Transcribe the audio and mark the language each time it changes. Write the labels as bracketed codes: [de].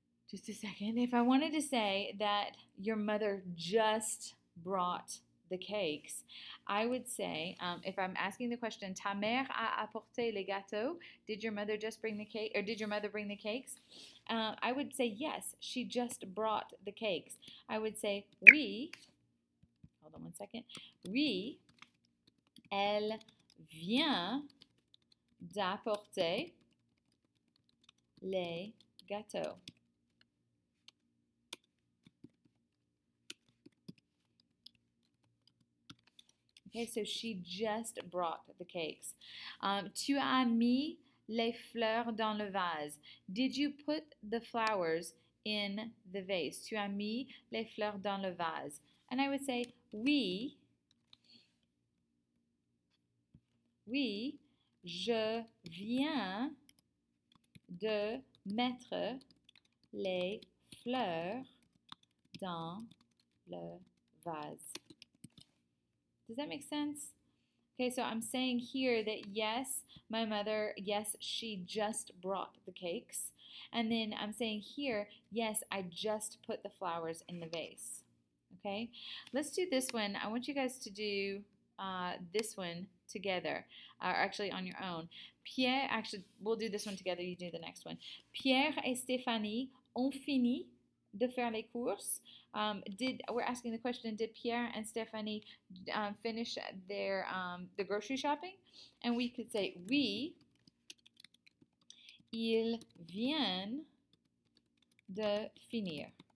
[en] Just a second. If I wanted to say that your mother just brought the cakes, I would say, if I'm asking the question, [fr] ta mère a apporté les gâteaux, [en] did your mother just bring the cake, or did your mother bring the cakes? I would say, yes, she just brought the cakes. I would say, oui, hold on one second, oui, [fr] elle vient d'apporter les gâteaux. [en] Okay, so she just brought the cakes. [fr] Tu as mis les fleurs dans le vase. [en] Did you put the flowers in the vase? [fr] Tu as mis les fleurs dans le vase. [en] And I would say, [fr] oui, oui, je viens de mettre les fleurs dans le vase. [en] Does that make sense? Okay, so I'm saying here that yes, my mother, yes, she just brought the cakes. And then I'm saying here, yes, I just put the flowers in the vase. Okay, let's do this one. I want you guys to do this one together, or actually on your own. Pierre, actually, we'll do this one together. You do the next one. [fr] Pierre et Stéphanie ont fini de faire les courses. [en] We're asking the question, did Pierre and Stephanie finish their the grocery shopping? And we could say, [fr] oui, ils viennent de finir.